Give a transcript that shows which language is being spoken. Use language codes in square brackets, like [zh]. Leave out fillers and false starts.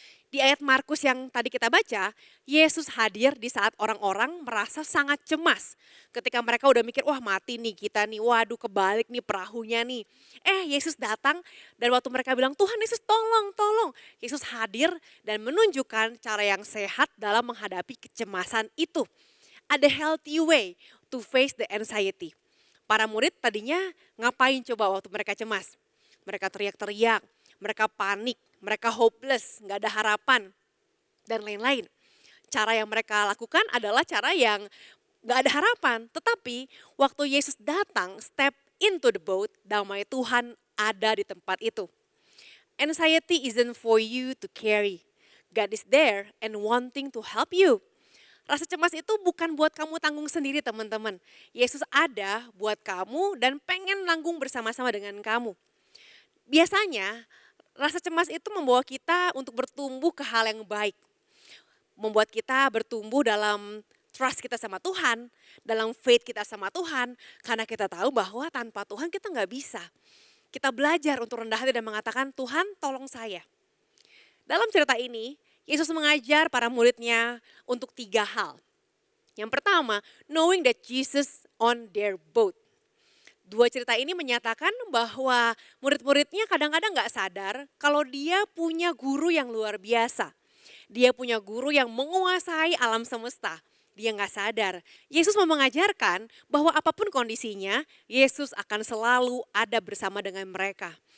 [id] Di ayat Markus yang tadi kita baca, Yesus hadir di saat orang-orang merasa sangat cemas. Ketika mereka udah mikir, wah mati nih kita nih, waduh kebalik nih perahunya nih. Yesus datang dan waktu mereka bilang, Tuhan Yesus tolong, tolong. Yesus hadir dan menunjukkan cara yang sehat dalam menghadapi kecemasan itu. [en] Ada healthy way to face the anxiety. [id] Para murid tadinya ngapain coba waktu mereka cemas? Mereka teriak-teriak, mereka panik, mereka hopeless, gak ada harapan, dan lain-lain. Cara yang mereka lakukan adalah cara yang gak ada harapan. Tetapi waktu Yesus datang, [en] step into the boat, [id] damai Tuhan ada di tempat itu. [en] Anxiety isn't for you to carry. God is there and wanting to help you. [id] Rasa cemas itu bukan buat kamu tanggung sendiri teman-teman. Yesus ada buat kamu dan pengen nanggung bersama-sama dengan kamu. Biasanya rasa cemas itu membawa kita untuk bertumbuh ke hal yang baik. Membuat kita bertumbuh dalam trust kita sama Tuhan, dalam faith kita sama Tuhan. Karena kita tahu bahwa tanpa Tuhan kita gak bisa. Kita belajar untuk rendah hati dan mengatakan, Tuhan tolong saya. Dalam cerita ini, Yesus mengajar para muridnya untuk 3 hal. Yang pertama, [en] knowing that Jesus on their boat. [id] 2 cerita ini menyatakan bahwa murid-muridnya kadang-kadang gak sadar kalau dia punya guru yang luar biasa. Dia punya guru yang menguasai alam semesta. Dia gak sadar. Yesus mau mengajarkan bahwa apapun kondisinya, Yesus akan selalu ada bersama dengan mereka.